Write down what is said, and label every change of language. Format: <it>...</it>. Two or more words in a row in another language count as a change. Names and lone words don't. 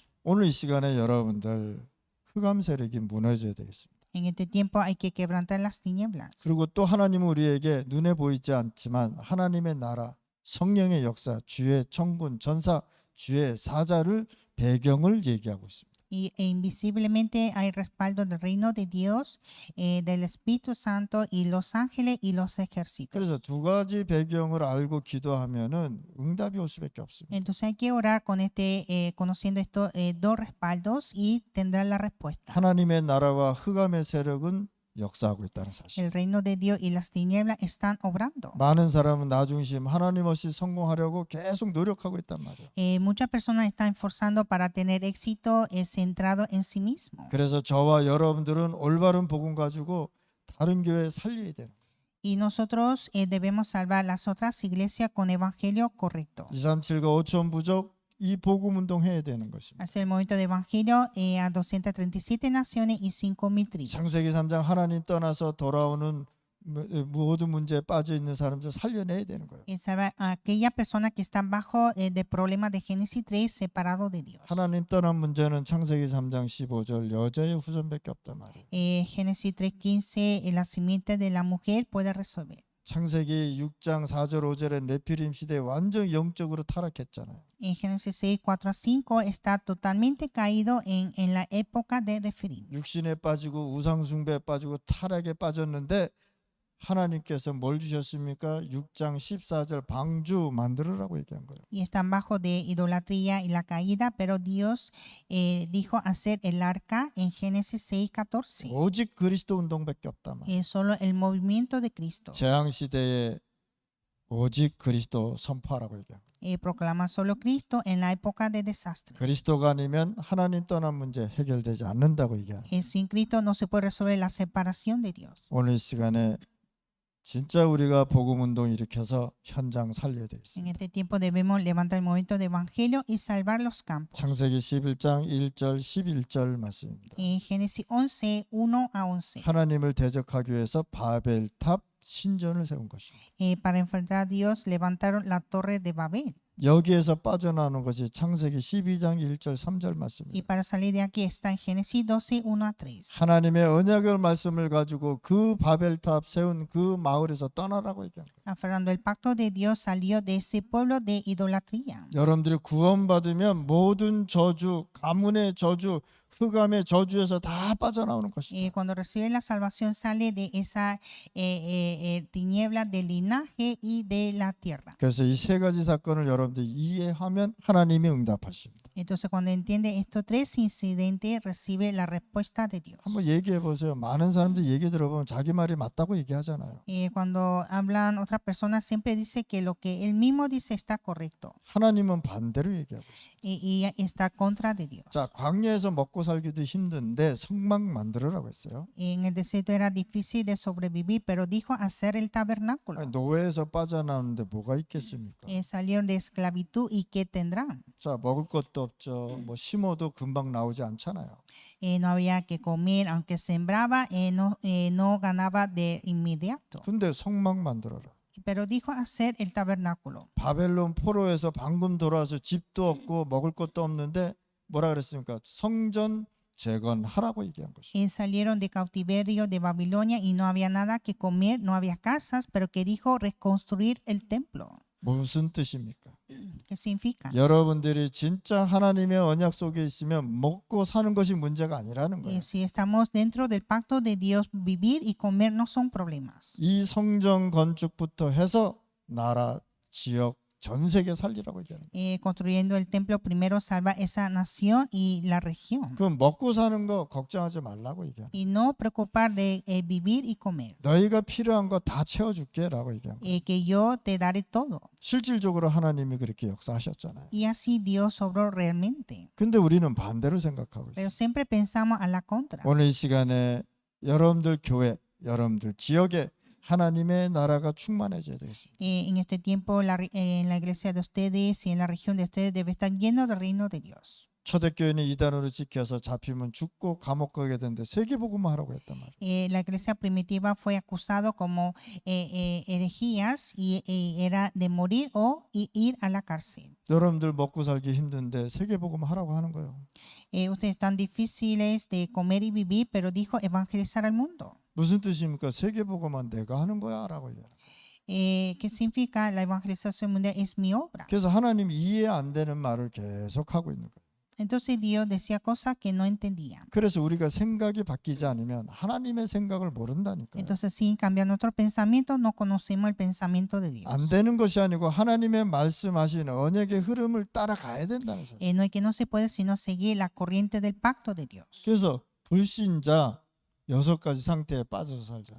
<ko>오늘 이 시간에 여러분들 흑암 세력이 무너져야 되겠습니다.</ko> <es>En este tiempo hay que quebrantar las tinieblas.</es> <ko>그리고 또 하나님은 우리에게 눈에 보이지 않지만 하나님의 나라, 성령의 역사, 주의 천군, 전사, 주의 사자를 배경을 얘기하고 있습니다.</ko> <es>Y invisiblemente hay respaldo del reino de Dios, del Espíritu Santo y los ángeles y los ejércitos.</es> <ko>그래서 두 가지 배경을 알고 기도하면은 응답이 올 수밖에 없습니다.</ko> <es>Entonces hay que orar con conociendo estos dos respaldos y tendrá la respuesta.</es> <ko>하나님의 나라와 흑암의 세력은 역사하고 있다는 사실.</ko> <es>El reino de Dios y las tinieblas están obrando.</es> <ko>많은 사람은 나 중심 하나님 없이 성공하려고 계속 노력하고 있단 말이에요.</ko> <es>Muchas personas están esforzando para tener éxito centrado en sí mismo.</es> <ko>그래서 저와 여러분들은 올바른 복음 가지고 다른 교회 살려야 돼요.</ko> <es>Y nosotros debemos salvar las otras iglesias con evangelio correcto.</es> <ko>237과 5천 부족 이 복음 운동 해야 되는 것입니다.</ko> <es>Hacer el movimiento de evangelio a 237 naciones y 5,000 tribus.</es> <ko>창세기 3장 하나님 떠나서 돌아오는 모든 문제에 빠져 있는 사람들 살려내야 되는 거예요.</ko> <es>Salvar a aquellas personas que están bajo de problemas de Génesis 3 separados de Dios.</es> <ko>하나님 떠난 문제는 창세기 3장 15절 여자의 후손밖에 없단 말이에요.</ko> <es>Génesis 3:15 la simiente de la mujer puede resolver.</es> <ko>창세기 6장 4절 5절에 네피림 시대에 완전 영적으로 타락했잖아요.</ko> <es>En Génesis 6:4-5 está totalmente caído en la época de Refirim.</es> <ko>육신에 빠지고 우상 숭배에 빠지고 타락에 빠졌는데 하나님께서 뭘 주셨습니까? 6장 14절 방주 만들으라고 얘기한 거예요.</ko> <es>Y están bajo de idolatría y la caída, pero Dios dijo hacer el arca en Génesis 6:14.</es> <ko>오직 그리스도 운동밖에 없단 말이에요.</ko> <es>Solo el movimiento de Cristo.</es> <ko>재앙 시대에 오직 그리스도 선포하라고 얘기한 거예요.</ko> <es>Proclama solo Cristo en la época de desastre.</es> <ko>그리스도가 아니면 하나님 떠난 문제 해결되지 않는다고 얘기해요.</ko> <es>Sin Cristo no se puede resolver la separación de Dios.</es> <ko>오늘 이 시간에 진짜 우리가 복음 운동 일으켜서 현장 살려야</ko> <es>En</es> <ko>되겠습니다.</ko> <es>este tiempo debemos levantar el movimiento de evangelio y salvar los campos.</es> <ko>창세기 11장 1절 11절 말씀입니다.</ko> <es>Génesis 11:1-11.</es> <ko>하나님을 대적하기 위해서 바벨탑 신전을 세운 것입니다.</ko> <es>Para enfrentar a Dios levantaron la torre de Babel.</es> <ko>여기에서 빠져나오는 것이 창세기 12장 1절 3절</ko> <es>Y</es> <ko>말씀입니다.</ko> <es>para salir de aquí está en Génesis 12:1-3.</es> <ko>하나님의 언약의 말씀을 가지고 그 바벨탑 세운 그 마을에서 떠나라고 얘기합니다.</ko> <es>Aferrando el pacto de Dios salió de ese pueblo de idolatría.</es> <ko>여러분들이 구원받으면 모든 저주, 가문의 저주, 흑암의 저주에서 다 빠져나오는 것이다.</ko> <es>Cuando recibe la salvación sale de esa tiniebla del linaje y de la tierra.</es> <ko>그래서 이 세 가지 사건을 여러분들이 이해하면 하나님이 응답하십니다.</ko> <es>Entonces cuando entiende estos tres incidentes recibe la respuesta de Dios.</es> <ko>한번 얘기해 보세요. 많은 사람들이 얘기 들어보면 자기 말이 맞다고 얘기하잖아요.</ko> <es>Cuando hablan otras personas siempre dice que lo que él mismo dice está correcto</es> <ko>하나님은 반대로 얘기하고 있습니다.</ko> <es>y está contra de Dios.</es> <ko>자, 광야에서 먹고 살기도 힘든데 성막 만들으라고 했어요.</ko> <es>En el desierto era difícil de sobrevivir, pero dijo hacer el tabernáculo.</es> <ko>아니, 노예에서 빠져나오는데 뭐가 있겠습니까?</ko> <es>Salieron de esclavitud y ¿qué tendrán?</es> <ko>자, 먹을 것도 없죠. 뭐 심어도 금방 나오지 않잖아요.</ko> <es>No había que comer, aunque sembraba, no ganaba de inmediato.</es> <ko>근데 성막 만들어라.</ko> <es>Pero dijo hacer el tabernáculo.</es> <ko>바벨론 포로에서 방금 돌아와서 집도 없고 먹을 것도 없는데 뭐라 그랬습니까? 성전 재건하라고 얘기한 것이죠.</ko> <es>Salieron de cautiverio de Babilonia y no había nada que comer, no había casas, pero que dijo reconstruir el templo.</es> <ko>무슨 뜻입니까?</ko> <es>¿Qué significa?</es> <ko>여러분들이 진짜 하나님의 언약 속에 있으면 먹고 사는 것이 문제가 아니라는 거예요.</ko> <es>Si estamos dentro del pacto de Dios, vivir y comer no son problemas.</es> <ko>이 성전 건축부터 해서 나라, 지역, 전 세계 살리라고 얘기하는 거예요.</ko> <es>Construyendo el templo primero salva esa nación y la región.</es> <ko>그럼 먹고 사는 거 걱정하지 말라고 얘기하는 거예요.</ko> <es>Y no preocupar de vivir y comer.</es> <ko>너희가 필요한 거 다 채워줄게 라고 얘기한 거예요.</ko> <es>Que yo te daré todo.</es> <ko>실질적으로 하나님이 그렇게 역사하셨잖아요.</ko> <es>Y así Dios obró realmente.</es> <ko>근데 우리는 반대로 생각하고</ko> <es>Pero</es> <ko>있어요.</ko> <es>siempre pensamos a la contra.</es> <ko>오늘 이 시간에 여러분들 교회, 여러분들 지역에 하나님의 나라가 충만해져야 되겠습니다.</ko> <es>En este tiempo en la iglesia de ustedes y en la región de ustedes debe estar lleno del reino de Dios.</es> <ko>초대교회는 이단으로 지켜서 잡히면 죽고 감옥 가게 되는데 세계복음화 하라고 했단 말이에요.</ko> <es>La iglesia primitiva fue acusado como herejías y era de morir o ir a la cárcel.</es> <ko>여러분들 먹고 살기 힘든데 세계복음화 하라고 하는 거예요.</ko> <es>Ustedes están difíciles de comer y vivir, pero dijo evangelizar al mundo.</es> <ko>무슨 뜻입니까? 세계복음화 내가 하는 거야 라고 얘기해요.</ko> <es>¿Qué significa? La evangelización mundial es mi obra.</es> <ko>그래서 하나님이 이해 안 되는 말을 계속 하고 있는 거예요.</ko> <es>Entonces Dios decía cosas que no entendía.</es> <ko>그래서 우리가 생각이 바뀌지 않으면 하나님의 생각을 모른다니까요.</ko> <es>Entonces, sin cambiar nuestro pensamiento, no conocemos el pensamiento de Dios.</es> <ko>안 되는 것이 아니고 하나님의 말씀하신 언약의 흐름을 따라가야 된다는 사실.</ko> <es>No es que no se puede sino seguir la corriente del pacto de Dios.</es> <ko>그래서 불신자 6가지 상태에 빠져서 살잖아요.</ko>